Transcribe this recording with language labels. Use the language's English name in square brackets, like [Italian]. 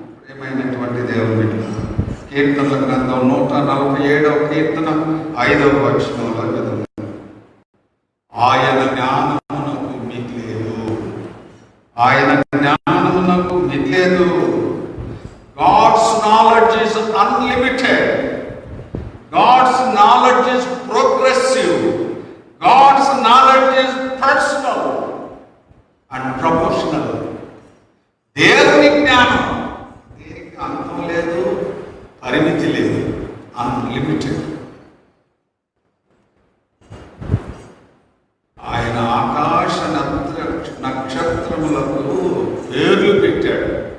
[Telugu] ఏమైనటువంటి దేవుని బిడ్డ, కీర్తనల గ్రంథం 147వ కీర్తన 5వ వచనంలో విధంగా ఆయన జ్ఞానమునకు మిగిలేదు, ఆయన జ్ఞానమునకు మిగిలేదు. [English] God's knowledge is unlimited. God's knowledge is progressive. God's knowledge is personal and proportional. [Telugu] దేవుని జ్ఞానం దీనికి అంతం లేదు, పరిమితి లేదు, అన్లిమిటెడ్. ఆయన ఆకాశ నక్షత్రములకు పేర్లు పెట్టాడు.